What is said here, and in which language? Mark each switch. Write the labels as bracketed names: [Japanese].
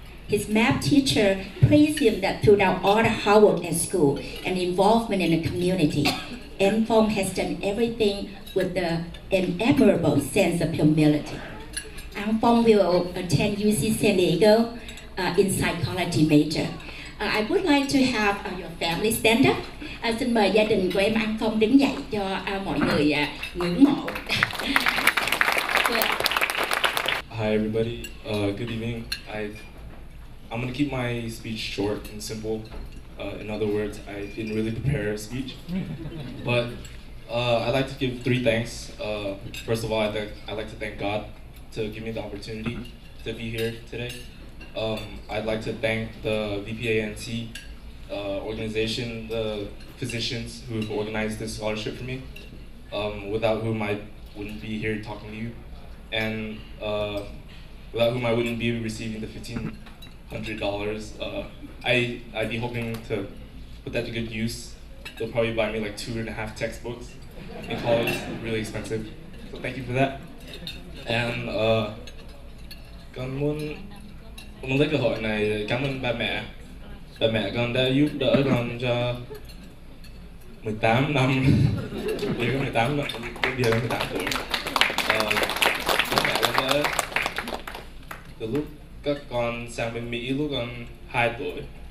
[English] His math teacher praised him that throughout all the hard work at school and involvement in the community, and Phong has done everything with an admirable sense of humility. Ang Phong will attend UC San Diego in psychology major. I would like to have your family stand up. [Vietnamese] Xin mời gia đình của em An Phong đứng dậy cho mọi người ngưỡng mộ. [English] Hi everybody, good evening. I'm going to keep my speech short and simple. In other words, I didn't really prepare a speech. But I'd like to give 3 thanks. First of all, I'd like to thank God to give me the opportunity to be here today. I'd like to thank the VPANC organization, the physicians who have organized this scholarship for me, without whom I wouldn't be here talking to you, and without whom I wouldn't be receiving the $1,500. I'd be hoping to put that to good use. They'll probably buy me like 2.5 textbooks in college, really expensive. So thank you for that. [Vietnamese] And con muốn lấy cơ hội này cảm ơn ba mẹ. Ba mẹ con đã giúp đỡ con cho 18 năm. Bây giờ 18 năm, bây giờ 18 tuổi. Bố mẹ con đã từ lúc các con sang bên Mỹ lúc con 2 tuổi.